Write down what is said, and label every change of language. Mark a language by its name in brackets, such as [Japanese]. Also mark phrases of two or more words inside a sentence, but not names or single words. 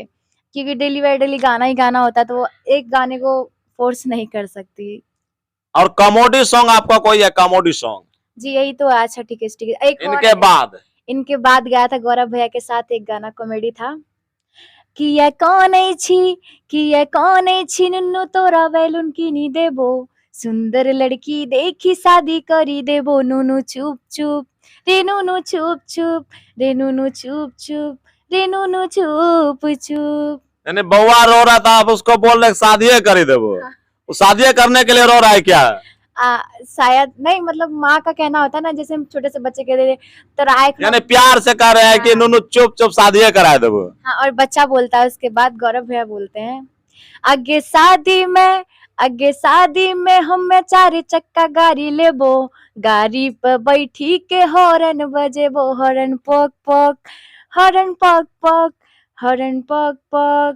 [Hindi] क्योंकि [English] daily by daily [Hindi] गाना ही गाना होता है, तो वो एक गाने को फोर्स नहीं कर सकती। और [English] comedy song [Hindi] आपका कोई है? [English] comedy song [Hindi] जी, यही तो है। अच्छा ठीक है, एक और इनके है। बाद इनके बाद गाया था गौरव भैया के साथ एक गाना, कॉमेडी था। [Angika] किया कौन छी, किया कौन छी, नुन्नू तोरा बैलून किनी देबो, सुंदर लड़की देखी शादी करी देबो, नुनू चुप चुप रे, नुनू चुप चुप रे, नुनू चुप चुप रे, नुनू चुप चुप। [Hindi] यानी बउआ रो रहा था, आप उसको बोल रहे [Angika] शादी कर देबो, [Hindi] वो शादी करने के लिए रो रहा है क्या? शायद नहीं, मतलब माँ का कहना होता है ना, जैसे हम छोटे से बच्चे कहते थे तो राय, [Angika] यानी प्यार से कह रहे हैं कि नुनू चुप चुप शादी करा देबो। [Hindi] हाँ, और बच्चा बोलता है उसके बाद, गौरव भैया बोलते हैं, आगे शादी में, आगे शादी में [Angika] हमें 4 चक्का गाड़ी लेबो, गाड़ी पे बैठी के हॉर्न बजेबो, हॉर्न पक पक, [Hindi] हॉर्न पक पक, हॉर्न पक पक।